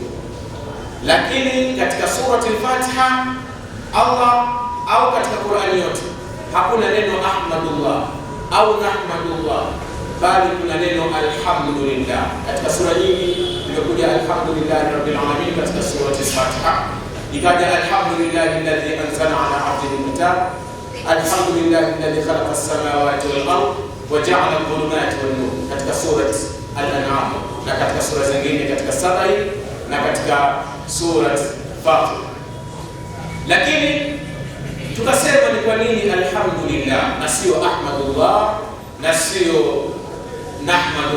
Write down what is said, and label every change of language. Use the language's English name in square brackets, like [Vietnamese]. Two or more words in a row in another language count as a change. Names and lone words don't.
[Swahili] Lakini katika sura al-Fatiha Allah au katika Qur'ani yote hakuna neno ahmadullah au nahmadullah, bali kuna neno alhamdulillah. Katika sura nyingi imekuja [Arabic] الحمد لله رب العالمين. [Swahili] Katika sura al-Fatiha ikaja [Arabic] الحمد لله الذي أنزل على عبده الكتاب الحمد لله الذي خلق السماوات والأرض وجعل الظلمات والنور, [Swahili] katika sura al-An'am, na katika sura zingine katika Sabai na katika sura Fatir. Lakini tukasema ni kwa nini alhamdulillah na sio ahmadullah na sio nahmadullah?